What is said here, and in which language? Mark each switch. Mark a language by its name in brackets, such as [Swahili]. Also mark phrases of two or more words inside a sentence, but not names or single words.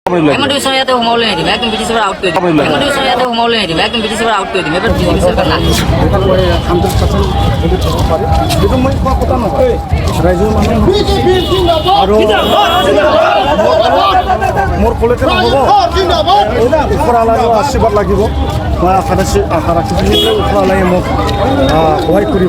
[Sadri] हेमंत यादव घुमावले नहीं दिम एकदम बीटीसी आउट कर दिम हेमंत यादव घुमावले नहीं दिम एकदम बीटीसी आउट कर दिम एबार बीजेपी सरकार ना [Assamese] 100% যেটো মই কোৱা কথা নহয় ৰাইজৰ মানুহ আৰু মোৰ কলেতে নহ'ব ওপৰৱালাৰ আশীৰ্বাদ লাগিব মই আশা ৰাখিছোঁ ওপৰৱালাই মোক সহায় কৰিব